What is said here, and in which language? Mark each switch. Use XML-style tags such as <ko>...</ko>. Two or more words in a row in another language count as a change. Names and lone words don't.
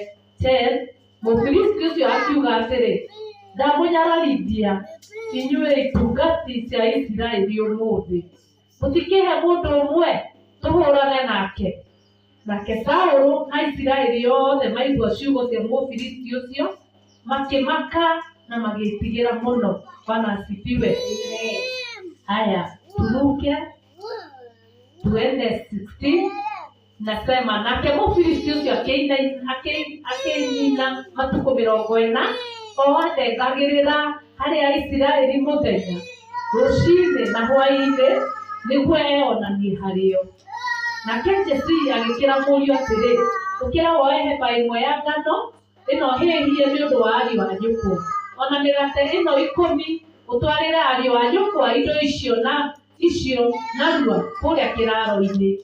<ki>Mũfilisti ũcio akiuga atĩrĩ, ndamũnyararithia inyuĩ itungati cia Isiraeli ũmũthĩ, mũtikĩhe mũndũ ũmwe tũhũrane nake. Nake Saũlũ na Isiraeli othe maigua ciugo cia Mũfilisti ũcio makĩmaka na magĩtigĩra mũno.</ki> <sw>Bwana asifiwe. Haya, turuke tuende 16.</sw> <ki>Nasema nake Mũfilisti ũcio akĩnina matukũ 40 o atengagĩrĩra harĩ Isiraeli mũthenya, rũcinĩ na hwaĩ-inĩ nĩguo eyonanie harĩo. Nake Jesii agĩkĩra mũriũ atĩrĩ, ũkĩra woe heba ĩmwe ya ngano ĩno hĩhie nĩ ũndũ wa ariũ a nyũkwa, ona mĩgate ĩno 10 ũtwarĩre ariũ a nyũkwa indo icio narua kũrĩa kĩraro-inĩ.</ki>